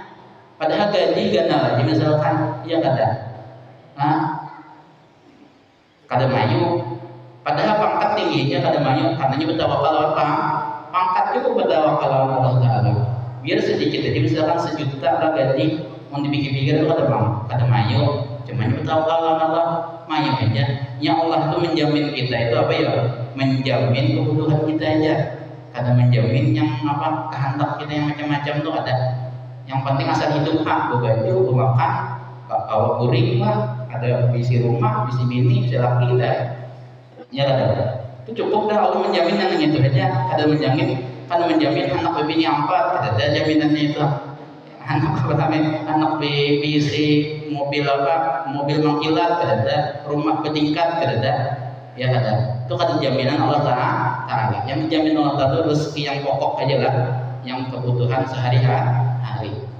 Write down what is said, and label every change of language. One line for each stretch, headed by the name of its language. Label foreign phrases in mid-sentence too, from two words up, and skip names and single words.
Banjar: Padahal gaji gana lagi misalkan, ya kada mayu. Padahal pangkat tingginya kada mayu, karenanya bertawakal lawan pangkat juga bertawakal lawan Allah Taala. Biar sedikit aja, misalkan 1 juta lah gaji, mau dipikir-pikir itu kada mayu. Cuman bertawakal
Arabic: على الله
Banjar: maya aja. Ya Allah tuh menjamin kita itu apa ya? Menjamin kebutuhan kita aja. Kada menjamin yang apa kehendak kita yang macam-macam tuh ada. Yang penting asal hidup hak, baju, makan, bawa kuring lah, ada bisi rumah, bisi bini, bisi laki dah. Ya ada. Itu cukup dah Allah menjamin yang itu aja. Ada menjamin, kan menjamin anak bini empat, ada jaminannya itu. Anak apa namanya? Anak bisi mobil apa? Mobil mangkilat, ada rumah bertingkat, ada. Ya ada. Itu kan jaminan Allah Ta'ala. Yang dijamin Allah Ta'ala itu rezeki yang pokok aja lah, yang kebutuhan sehari-hari.